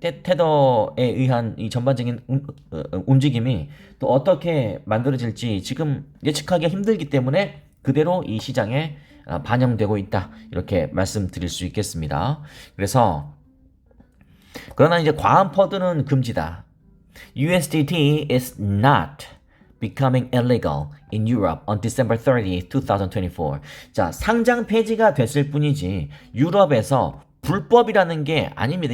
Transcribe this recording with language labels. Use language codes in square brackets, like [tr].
[ko] 테더에 의한 이 전반적인 움직임이 또 어떻게 만들어질지 지금 예측하기가 힘들기 때문에 그대로 이 시장에 반영되고 있다. 이렇게 말씀드릴 수 있겠습니다. 그래서 그러나 이제 과한 퍼드는 금지다. [en] USDT is not becoming illegal in Europe on December 30th, 2024. [ko] 자, 상장 폐지가 됐을 뿐이지 유럽에서 불법이라는 게 아닙니다.